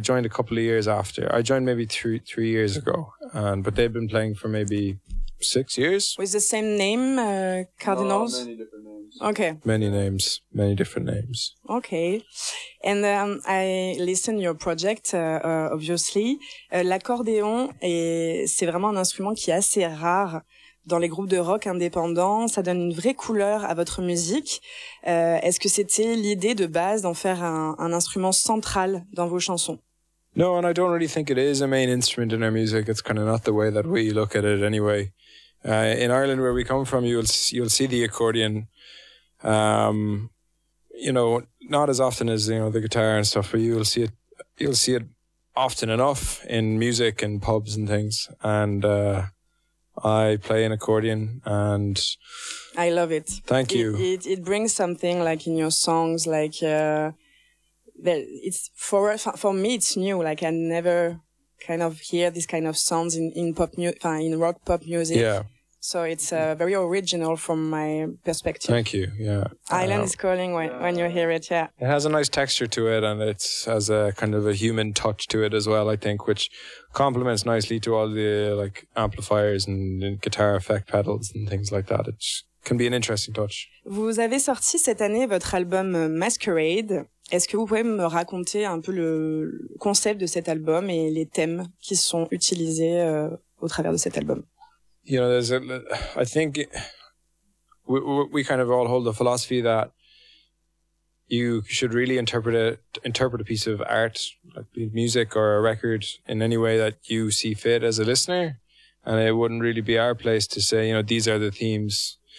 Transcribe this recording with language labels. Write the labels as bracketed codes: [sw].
[en] I joined a couple of years after. I joined maybe three years ago, but they've been playing for maybe 6 years. With the same name, Cardinals? No, many different names. Okay. Many names, many different names. Okay. And I listen your project, obviously. [fr] L'accordéon, c'est vraiment un instrument qui est assez rare dans les groupes de rock indépendants. Ça donne une vraie couleur à votre musique. Est-ce que c'était l'idée de base d'en faire un instrument central dans vos chansons? [en] No, and I don't really think it is a main instrument in our music. It's kind of not the way that we look at it anyway. In Ireland, where we come from, you'll see the accordion, you know, not as often as, you know, the guitar and stuff, but you'll see it often enough in music and pubs and things. And I play an accordion and I love it. Thank you. It brings something like in your songs, like it's for me, it's new. Like I never kind of hear this kind of sounds in rock pop music. Yeah. So it's very original from my perspective. Thank you, yeah. Ireland is calling when you hear it, yeah. It has a nice texture to it, and it has a kind of a human touch to it as well, I think, which complements nicely to all the like amplifiers and guitar effect pedals and things like that. It can be an interesting touch. [fr] Vous avez sorti cette année votre album Masquerade. Est-ce que vous pouvez me raconter un peu le concept de cet album et les thèmes qui sont utilisés au travers de cet album? [en] You know, I think we kind of all hold the philosophy that you should really interpret a piece of art, like music or a record, in any way that you see fit as a listener. And it wouldn't really be our place to say, you know, these are the themes.